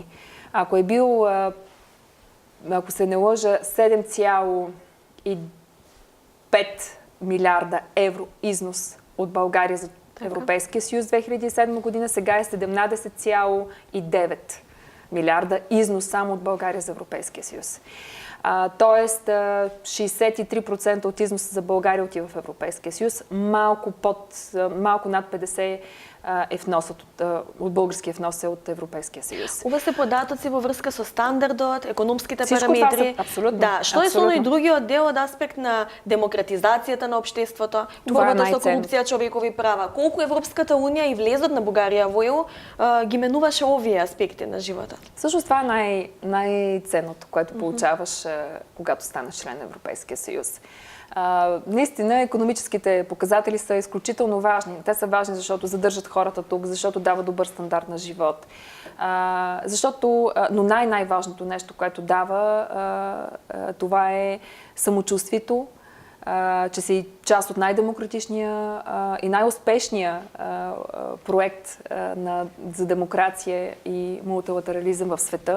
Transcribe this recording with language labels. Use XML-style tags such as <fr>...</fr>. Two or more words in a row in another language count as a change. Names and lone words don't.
<bg>Ако е бил, ако се не лъжа, 7,5 милиарда евро износ от България за Европейския съюз 2007 година, сега е 17,9 милиарда износ само от България за Европейския съюз. Тоест 63% от износа за България отива в Европейския съюз, малко над 50% е вносът от българския внос е от Европейския съюз.</bg> <mk>Ова се податоци во врска со стандардот, економските параметри.</mk> <bg>Абсолютно.</bg> <mk>Да, што е со оној другиот дел од аспект на демократизацијата на општеството, борбата со корупција, човекови права. Колку Европската унија и влезот на Бугарија во ЕУ ги менуваше овие аспекти на животот?</mk> <bg>Всъщност това е най-ценното, което получаваш, когато станеш член на Европейския съюз. Наистина, икономическите показатели са изключително важни. Те са важни, защото задържат хората тук, защото дават добър стандарт на живот. Но най-важното нещо, което дава, това е самочувствието, че си част от най-демократичния и най-успешния проект за демокрация и мултилатерализъм в света.</bg>